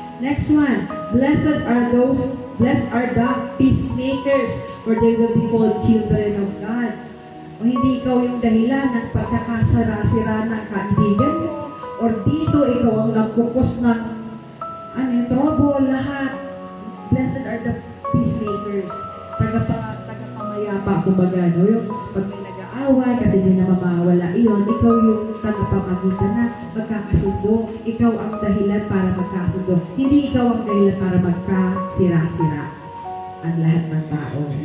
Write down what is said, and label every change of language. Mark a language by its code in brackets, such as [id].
[en] Next one, blessed are the peacemakers, for they will be called children of God. [tl] O hindi ikaw yung dahilan ng pagkakasara-sira ng kaibigan mo, or dito ikaw ang nagkukos ng trouble, lahat. [en] Blessed are the peacemakers. [tl] Tagapamayapa, kumbaga, no? Yung pag may nag-aaway, kasi hindi na mamawala iyon, ikaw yung tagapamagitan na magkakasundo. Ikaw ang dahilan para magkasundo. Hindi ikaw ang dahilan para magkasira-sira ang lahat ng tao.